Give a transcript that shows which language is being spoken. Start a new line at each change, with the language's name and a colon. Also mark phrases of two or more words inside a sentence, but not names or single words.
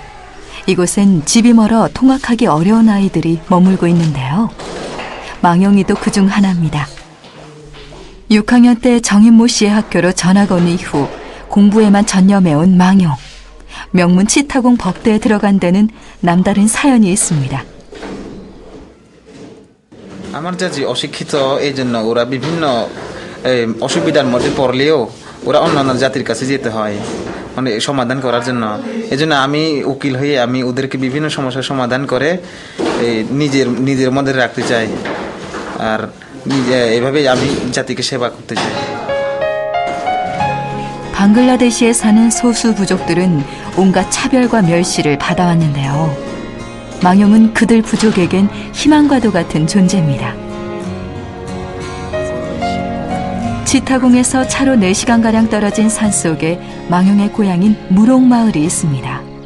Korean: 이곳엔 집이 멀어 통학하기 어려운 아이들이 머물고 있는데요. 망영이도 그중 하나입니다. 6학년 때 정인모 씨의 학교로 전학 온 이후 공부에만 전념해온 망영. 명문 치타공 법대에 들어간 데는 남다른 사연이 있습니다.
Bangla: আমার চাচি অশিক্ষিত এই জন্য ওরা বিভিন্ন অসুবিধার মধ্যে পড়লেও ওরা অন্যান্য জাতির কাছে যেতে হয় মানে সমাধান করার জন্য। এজন্য আমি উকিল হয়ে আমি ওদেরকে বিভিন্ন সমস্যার সমাধান করে নিজের মধ্যে রাখতে চাই, আর এভাবেই আমি জাতিকে সেবা করতে চাই।
Korean: 방글라데시에 사는 소수 부족들은 온갖 차별과 멸시를 받아왔는데요. 망영은 그들 부족에겐 희망과도 같은 존재입니다. 치타공에서 차로 4시간가량 떨어진 산속에 망영의 고향인 무롱마을이 있습니다.